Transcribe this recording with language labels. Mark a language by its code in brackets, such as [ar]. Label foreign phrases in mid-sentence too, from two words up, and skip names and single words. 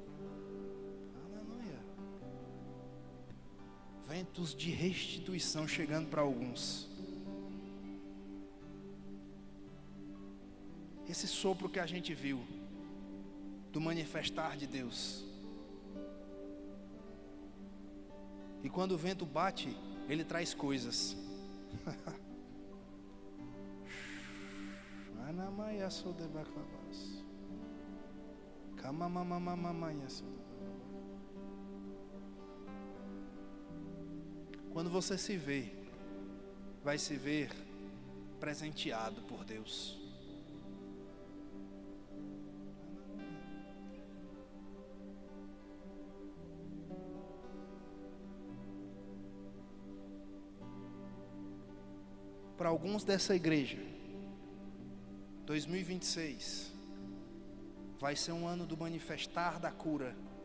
[pt] Ventos de restituição chegando para alguns. Esse sopro que a gente viu do manifestar de Deus. E quando o vento bate, ele traz coisas. Anamaya sode baklabas. Kamamamamamamaya sode. Quando você se vê, vai se ver presenteado por Deus. Para alguns dessa igreja, 2026 vai ser um ano do manifestar da cura.